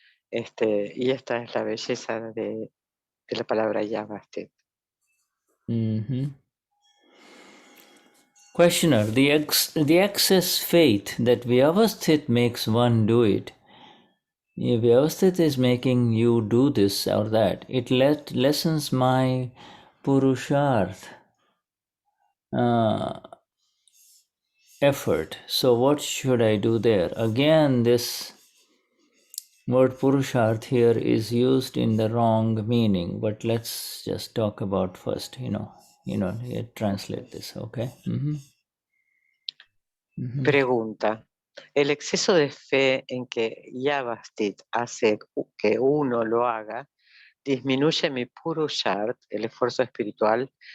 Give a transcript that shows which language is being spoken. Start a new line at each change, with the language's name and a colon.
Spanish: Y esta es la belleza de la palabra Vyavasthit.
English: Questioner, the excess faith that Vyavasthit makes one do it. If Vyavasthit is making you do this or that, it lessens my Purusharth effort. So what should I do there? Again, this word Purusharth here is used in the wrong meaning, but let's just talk about first, translate this, okay?
Spanish: Pregunta. ¿El exceso de fe en que Vyavasthit hace que uno lo haga disminuye mi Purusharth, el esfuerzo espiritual?